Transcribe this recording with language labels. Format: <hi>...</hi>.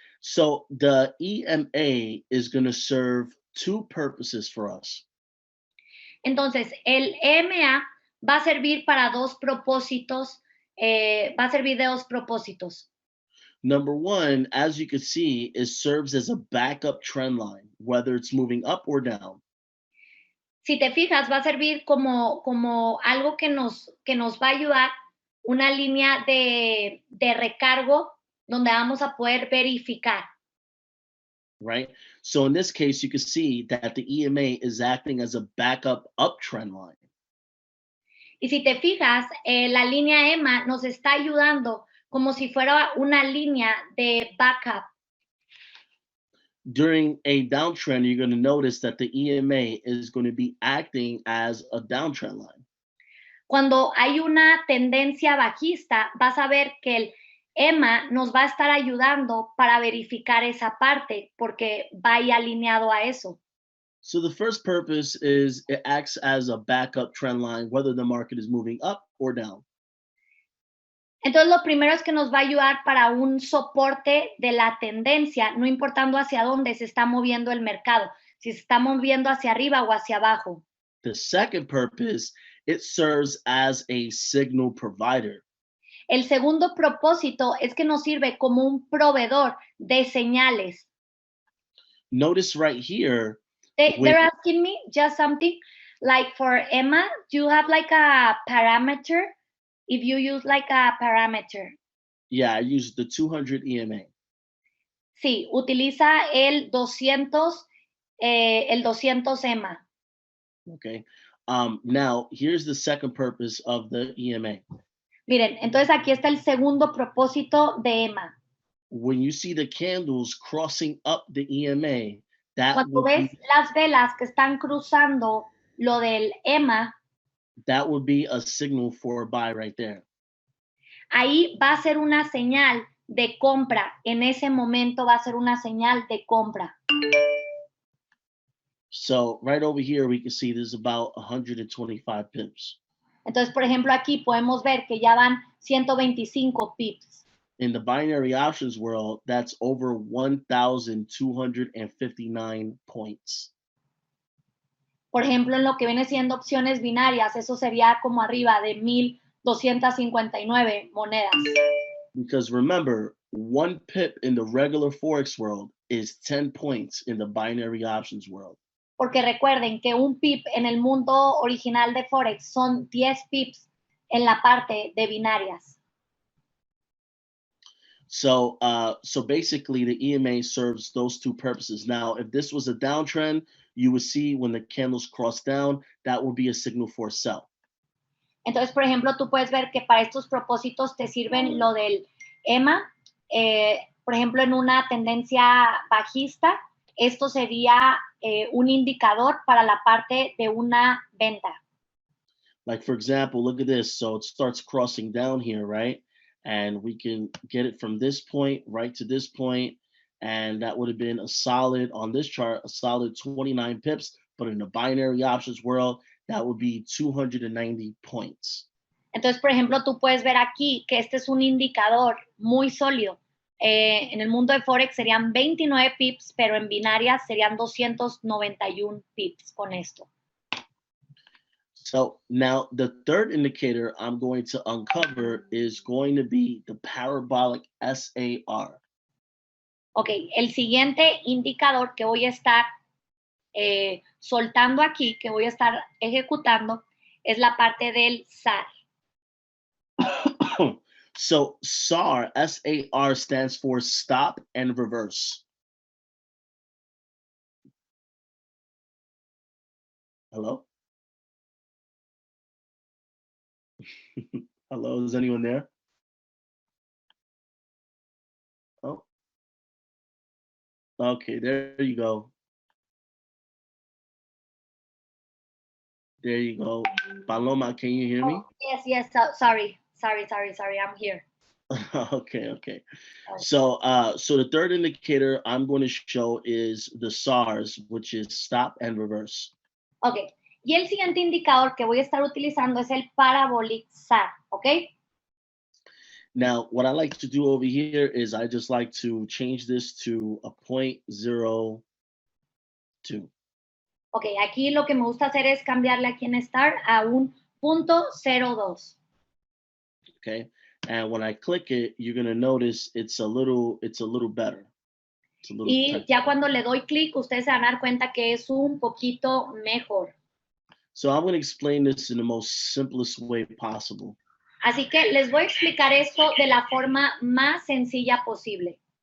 <en>So the EMA is going to serve two purposes for us.</en> <es>Entonces, el EMA va a servir para dos propósitos, va a servir de dos propósitos.</es> <en>Number one, as you can see, it serves as a backup trend line, whether it's moving up or down.</en> <es>Si te fijas, va a servir como algo que nos va a ayudar, una línea de recargo donde vamos a poder verificar.</es> <en>Right? So in this case, you can see that the EMA is acting as a backup uptrend line.</en> <es>Y si te fijas, la línea EMA nos está ayudando como si fuera una línea de backup.</es> <en>During a downtrend, you're going to notice that the EMA is going to be acting as a downtrend line.</en> <es>Cuando hay una tendencia bajista, vas a ver que el EMA nos va a estar ayudando para verificar esa parte porque va ahí alineado a eso.</es> <en>So the first purpose is it acts as a backup trend line, whether the market is moving up or down.</en> <es>Entonces, lo primero es que nos va a ayudar para un soporte de la tendencia, no importando hacia dónde se está moviendo el mercado, si se está moviendo hacia arriba o hacia abajo.</es> <en>The second purpose, it serves as a signal provider.</en> <es>El segundo propósito es que nos sirve como un proveedor de señales.</es> <en>Notice right here. They're asking me just something like for Emma, do you have like a parameter? If you use like a parameter. Yeah, I use the 200 EMA.</en> <es>Sí, utiliza el 200 EMA.</es> <en>Okay. Now, here's the second purpose of the EMA.</en> <es>Miren, entonces aquí está el segundo propósito de EMA.</es> <en>When you see the candles crossing up the EMA,</en> <es>cuando ves las velas que están cruzando lo del EMA,</es> <en>that would be a signal for a buy right there.</en> <es>Ahí va a ser una señal de compra. En ese momento va a ser una señal de compra.</es> <en>So right over here, we can see there's about 125 pips.</en> <es>Entonces, por ejemplo, aquí podemos ver que ya van 125 pips.</es> <en>In the binary options world, that's over 1,259 points.</en> <es>Por ejemplo, en lo que viene siendo opciones binarias, eso sería como arriba de 1,259 monedas.</es> <en>Because remember, one pip in the regular Forex world is 10 points in the binary options world.</en> <es>Porque recuerden que un pip en el mundo original de Forex son 10 pips en la parte de binarias.</es> <en>So basically the EMA serves those two purposes. Now, if this was a downtrend, you would see when the candles cross down, that would be a signal for sell.</en> <es>Entonces, por ejemplo, tú puedes ver que para estos propósitos te sirven lo del EMA. Por ejemplo, en una tendencia bajista, esto sería un indicador para la parte de una venta.</es> <en>Like, for example, look at this. So it starts crossing down here, right? And we can get it from this point right to this point. And that would have been a solid, on this chart, a solid 29 pips. But in the binary options world, that would be 290 points.</en> <es>Entonces, por ejemplo, tú puedes ver aquí que este es un indicador muy sólido. En el mundo de Forex serían 29 pips, pero en binarias serían 291 pips con esto.</es> <en>So now the third indicator I'm going to uncover is going to be the parabolic SAR.</en> <es>Ok, el siguiente indicador que voy a estar soltando aquí, que voy a estar ejecutando, es la parte del SAR.</es> <en>So SAR, SAR stands for stop and reverse. Hello? Hello, is anyone there? Oh, okay, there you go. There you go. Paloma, can you hear me? Oh, yes. Sorry. I'm here. Okay, okay. Sorry. So the third indicator I'm going to show is the SARS, which is stop and reverse.</en> <es>Ok. Y el siguiente indicador que voy a estar utilizando es el parabolic SAR, ¿ok?</es> <en>Now, what I like to do over here is I just like to change this to a 0.02.</en> <es>Ok, aquí lo que me gusta hacer es cambiarle aquí en STAR a un .02.</es> <en>Okay. And when I click it, you're gonna notice it's a little better. It's a little</en> <es>Y</es> <en>tight.</en> <es>ya cuando le doy clic, ustedes se van a dar cuenta que es un poquito mejor.</es> <en>So I'm gonna explain this in the most simplest way possible.</en> <es>Así que les voy a explicar esto de la forma más sencilla posible.</es>